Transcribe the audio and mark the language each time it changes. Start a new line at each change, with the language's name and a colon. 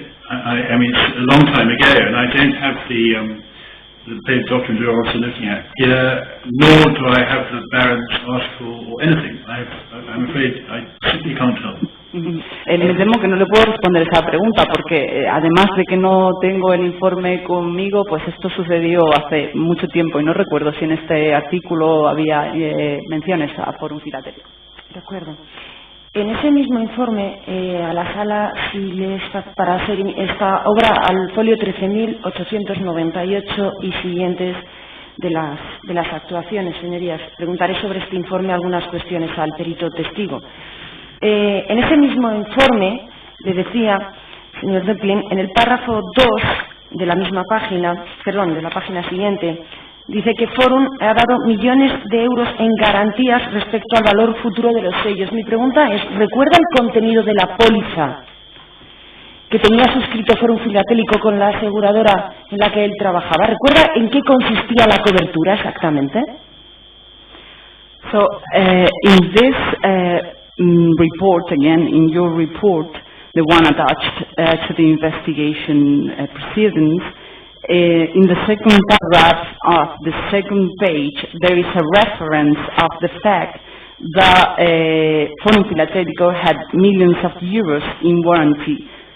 English: I mean, it's a long time ago, and I don't have the document you're also looking at here, nor do I have the Barron's article or anything. I'm afraid I simply can't help.
Spanish: Me temo que no le puedo responder esa pregunta porque además de que no tengo el informe conmigo, pues esto sucedió hace mucho tiempo y no recuerdo si en este artículo había menciones a Fórum Filatélico. De acuerdo. En ese mismo informe, a la sala, si les para hacer esta obra al folio 13.898 y siguientes de las actuaciones, señorías, preguntaré sobre este informe algunas cuestiones al perito testigo. En ese mismo informe, le decía, señor Duplin, en el párrafo 2 de la misma página, perdón, de la página siguiente, dice que Fórum ha dado millones de euros en garantías respecto al valor futuro de los sellos. Mi pregunta es, ¿recuerda el contenido de la póliza que tenía suscrito Fórum Filatélico con la aseguradora en la que él trabajaba? ¿Recuerda en qué consistía la cobertura exactamente?
English: So, in this report, again, in your report, the one attached to the investigation proceedings, in the second paragraph of the second page, there is a reference of the fact that Fórum Filatélico had millions of euros in warranties.